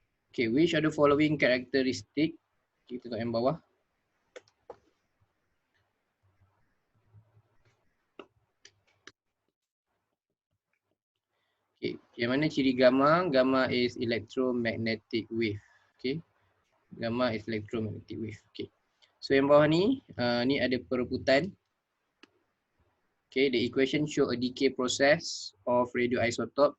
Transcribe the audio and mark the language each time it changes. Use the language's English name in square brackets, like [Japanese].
[English] Okay, which are the following characteristic? [Malay] Kita tengok yang bawah. [English] Okay, [Malay] Yang mana ciri gamma? [English] Gamma is electromagnetic wave. Okay. Gamma is electromagnetic wave. Okay. [Malay] So yang bawah ni, ni ada perebutan. [English] Okay, the equation show a decay process of radioisotope.